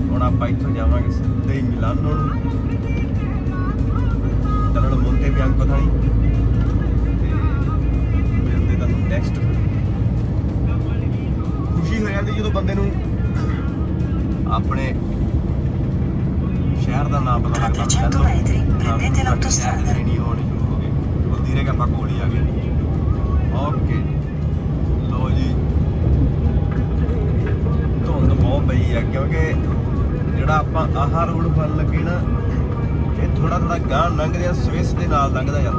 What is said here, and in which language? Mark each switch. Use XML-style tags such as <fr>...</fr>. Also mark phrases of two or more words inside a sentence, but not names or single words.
<pa>ਆਪਾਂ ਇੱਥੋਂ ਜਾਵਾਂਗੇ ਸਿੱਧੇ ਹੀ ਮਿਲਾਨੋ ਨੂੰ ਚਲੋ ਮੋਂਟੇ ਬਿਆਂਕੋ ਥਾਣੀ ਤੇ ਮਿਲਦੇ ਤੁਹਾਨੂੰ ਨੈਕਸਟ। ਖੁਸ਼ੀ ਹੋ ਜਾਂਦੀ ਜਦੋਂ ਬੰਦੇ ਨੂੰ ਆਪਣੇ ਸ਼ਹਿਰ ਦਾ ਨਾਮ ਪਤਾ</pa> <it>Tra</it> <pa>ਲੱਗਦਾ</pa> <it>300 metri prendete l'autostrada।</it> <pa>ਨਹੀਂ ਹੋਣੀ ਸ਼ੁਰੂ ਹੋ ਗਈ ਉਹ ਧੀਰੇ ਕਿ ਆਪਾਂ ਕੋਲ ਹੀ ਆ ਗਏ। ਓਕੇ ਲੋ ਜੀ ਧੁੰਦ ਬਹੁਤ ਪਈ ਆ ਕਿਉਂਕਿ ਜਿਹੜਾ ਆਪਾਂ ਆਹ ਰੋਡ ਫੜ ਲੱਗੇ ਨਾ ਇਹ ਥੋੜਾ ਥੋੜਾ ਗਾਂ ਲੰਘਦੇ ਆ ਸਵਿਸ ਦੇ ਨਾਲ ਲੰਘਦਾ ਜਾਂਦਾ।</pa>